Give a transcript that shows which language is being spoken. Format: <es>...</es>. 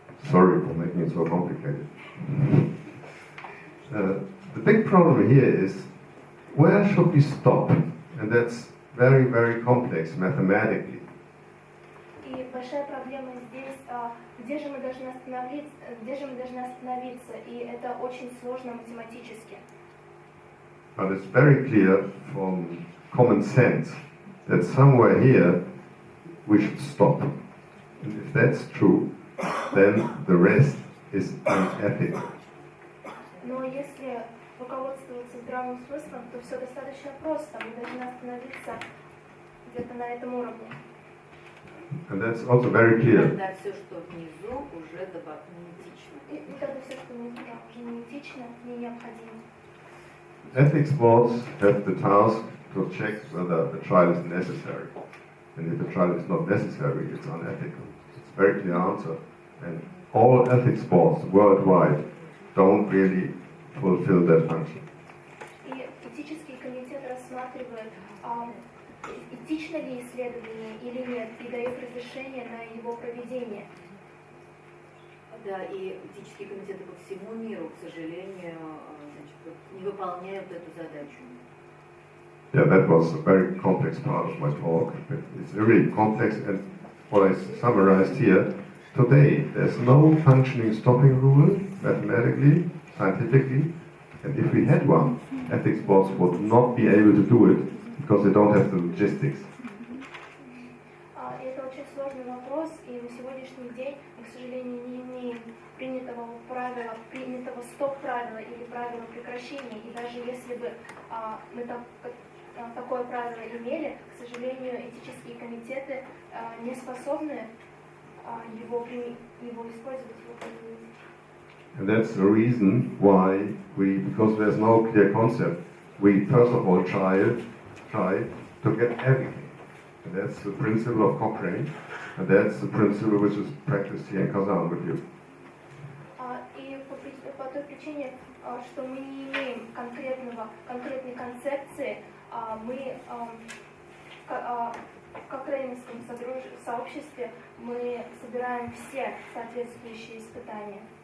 <en>Sorry for making it so complicated. The big problem here is, where should we stop? And that's very, very complex mathematically.</en> <ru>И большая проблема здесь, где же мы должны остановиться, и это очень сложно математически.</ru> <en>But it's very clear from common sense that somewhere here we should stop. And if that's true, then the rest is unethical.</en> <ru>Но если руководствоваться здравым смыслом, то все достаточно просто. Мы должны остановиться где-то на этом уровне.</ru> <en>And that's also very clear.</en> <ru>Тогда все, что внизу, уже неэтично. И тогда все, что внизу, уже неэтично, не необходимо.</ru> <en>Ethics boards have the task to check whether the trial is necessary. And if the trial is not necessary, it's unethical. It's a very clear answer. And all ethics boards worldwide don't really fulfill that function.</en> <ru>И этический комитет рассматривает, этично ли исследование или нет, и дает разрешение на его проведение. Да, и этические комитеты по всему миру, к сожалению, значит, не выполняют эту задачу.</ru> <en>Yeah, that was a very complex part of my talk. It's really complex, and what I summarized here, today there's no functioning stopping rule, mathematically, scientifically, and if we had one, ethics boards would not be able to do it because they don't have the logistics.</en> <ru>Это очень сложный вопрос, и на сегодняшний день мы, к сожалению, не имеем принятого правила, принятого стоп-правила или правила прекращения. И даже если бы мы такое правило имели, к сожалению, этические комитеты не способны его использовать, его применить.</ru> <en>And that's the reason why because there's no clear concept, we first of all try to get everything. And that's the principle of Cochrane, and that's the principle which is practiced here in Kazan with you.</en> <ru>И по той причине, что мы не имеем конкретной концепции, мы в Кокрейновском сообществе мы собираем все соответствующие испытания.</ru>